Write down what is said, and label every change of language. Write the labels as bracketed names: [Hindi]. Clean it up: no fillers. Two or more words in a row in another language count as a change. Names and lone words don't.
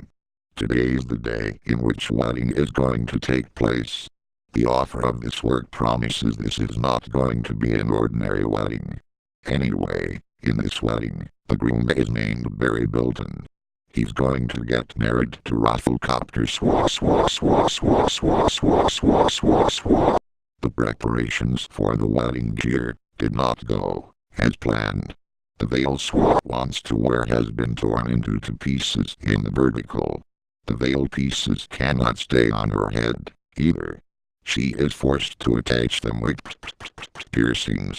[English] Today is the day in which wedding is going to take place. The author of this work promises this is not going to be an ordinary wedding. Anyway, in this wedding, the groom is named Barry Bilton. He's going to get married to Rafflecopter Swa Swa Swa Swa Swa Swa Swa Swa Swa. The preparations for the wedding gear did not go as planned. The veil Swa wants to wear has been torn into two pieces in the vertical. The veil pieces cannot stay on her head, either. She is forced to attach them with piercings.